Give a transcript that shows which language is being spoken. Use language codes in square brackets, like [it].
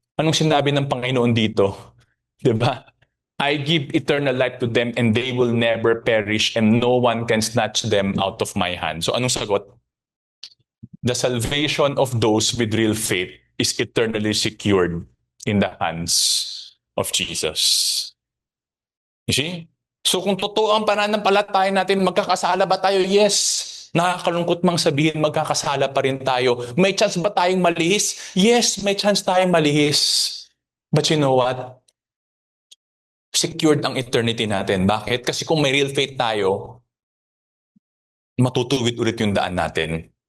[tl] Anong sinabi ng Panginoon dito? 'Di ba? [en] I give eternal life to them and they will never perish and no one can snatch them out of my hand. [tl] So anong sagot? [en] The salvation of those with real faith is eternally secured in the hands of Jesus. You see? [tl] So kung totoo ang pananampalataya natin, magkakasala ba tayo? Yes. Nakakalungkot mang sabihin, magkakasala pa rin tayo. May chance ba tayong malihis? Yes, may chance tayong malihis. [en] But you know what? [tl] Secured ang eternity natin. Bakit? Kasi kung may real faith tayo, matutuwid ulit yung daan natin.